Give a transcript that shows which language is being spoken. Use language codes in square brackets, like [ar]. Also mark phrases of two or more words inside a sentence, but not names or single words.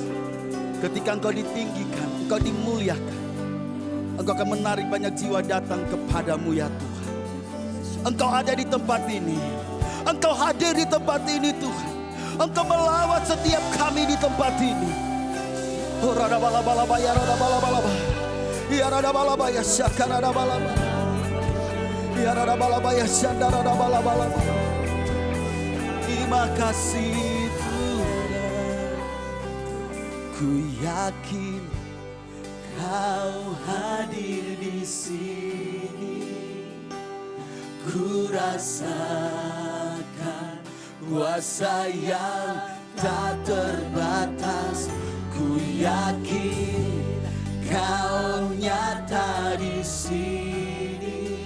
[id] Ketika Engkau ditinggikan, Engkau dimuliakan, Engkau akan menarik banyak jiwa datang kepadamu ya Tuhan. Engkau ada di tempat ini, Engkau hadir di tempat ini Tuhan. Engkau melawat setiap kami di tempat ini. Oh, rada bala-bala, ya rada bala-bala, ya rada bala-bala, ya syakara rada bala-bala, ya rada bala-bala, ya syakara rada bala-bala. Terima kasih Tuhan, ku yakin Kau hadir di sini. Ku rasakan kuasa yang tak terbatas. Ku yakin Kau nyata di sini.